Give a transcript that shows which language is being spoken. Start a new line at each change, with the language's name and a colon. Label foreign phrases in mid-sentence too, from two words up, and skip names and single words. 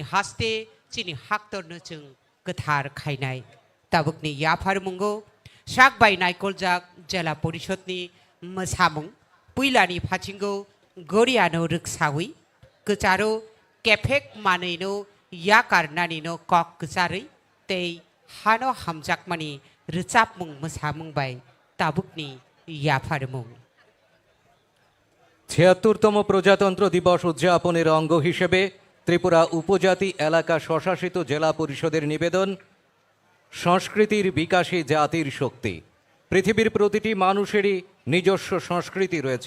Kok Borok: हास्ते चिनि हाक्तरनो जों गोथार खायनाय ताबुकनि याफार मुंगो साकबाय नायकलजाक जिल्ला परिषदनि मोसामुं पुइलानि फाचिंगो गोरियानो रोगसावै गोचारो केफेक मानैनो याकारनानिनो कक गोचारै तै हानो हामजाकमानि रोचाबमुं मोसामुंबाय ताबुकनि याफारमुं
Bangla: ৭৬তম প্রজাতন্ত্র দিবস উদযাপনের অঙ্গ হিসেবে ত্রিপুরা উপজাতি এলাকা স্বশাসিত জেলা পরিষদের নিবেদন সংস্কৃতির বিকাশে জাতির শক্তি। পৃথিবীর প্রতিটি মানুষেরই নিজস্ব সংস্কৃতি রয়েছে।